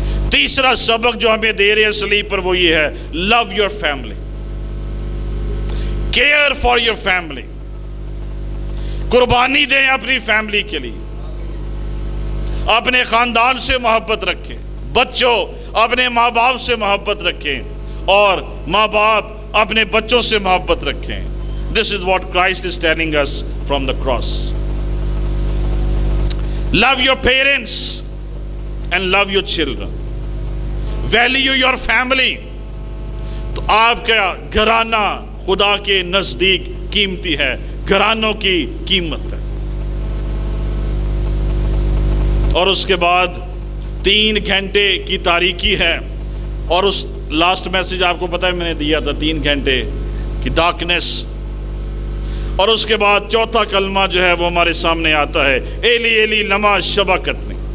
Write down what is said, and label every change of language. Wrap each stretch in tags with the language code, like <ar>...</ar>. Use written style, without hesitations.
<ur>تیسرا سبق جو ہمیں دے رہے ہیں صلیب پر وہ یہ ہے,</ur> <en>Love your family, care for your family.</en> <ur>قربانی دیں اپنی فیملی کے لیے. اپنے خاندان سے محبت رکھیں. بچوں اپنے ماں باپ سے محبت رکھیں اور ماں باپ اپنے بچوں سے محبت رکھیں.</ur> <en>This is what Christ is telling us from the cross. Love your parents and love your children. Value your family.</en> <ur>تو آپ کا گھرانہ خدا کے نزدیک قیمتی ہے, گھرانوں کی قیمت ہے. اور اس کے بعد 3 گھنٹے کی تاریکی ہے، اور اس لاسٹ میسج آپ کو پتہ ہے میں نے دیا تھا 3 گھنٹے کی ڈارکنیس، اور اس کے بعد چوتھا کلمہ جو ہے وہ ہمارے سامنے آتا ہے،</ur> <arc>ایلی ایلی لما شبقتنی۔</arc>